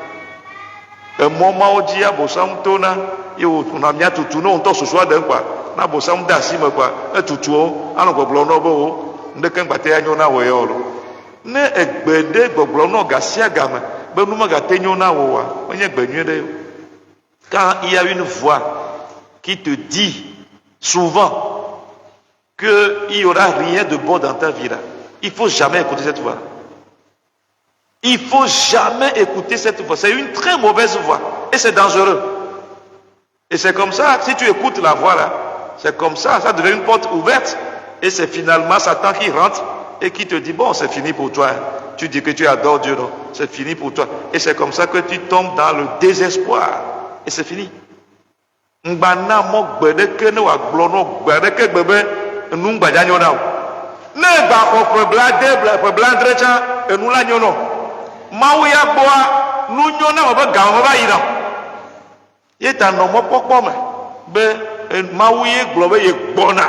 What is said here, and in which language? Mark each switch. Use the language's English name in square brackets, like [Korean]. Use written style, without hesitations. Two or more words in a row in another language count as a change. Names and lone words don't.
[Ewe] Emɔ mawo dzi abosam tona, ye wòna mía tutu ne ŋutɔ susua ɖe kpa, na abosam de asi me kpa, etutuwo, anɔ gbɔgblɔ nɔ be wo, ŋdeke ŋgba te anyo na wò ya o lo. Ne egbe ɖe gbɔgblɔ nɔ gasia game, be nu megate nyo na wò wa, menye gbe nyui ɖe o. [French] Quand il y a une voix qui te dit souvent qu'il n'y aura rien de bon dans ta vie là, il ne faut jamais écouter cette voix. Il ne faut jamais écouter cette voix. C'est une très mauvaise voix. Et c'est dangereux. Et c'est comme ça, si tu écoutes la voix là, c'est comme ça devient une porte ouverte. Et c'est finalement Satan qui rentre et qui te dit, bon, c'est fini pour toi. Tu dis que tu adores Dieu, non? C'est fini pour toi. Et c'est comme ça que tu tombes dans le désespoir. Et c'est fini. [Ewe] Mbana mo gbedeke ne wa gblɔ no gbedeke gbebe enu gbadza nyo na o. Ne gba xɔ ƒe bladre tsã enu la nyo no. Mawu ya gbɔa nu nyo na wo be ga wo va yi na. Ye ta nɔ mɔkpɔkpɔ me be Mawu ye gblɔ be ye gbɔna.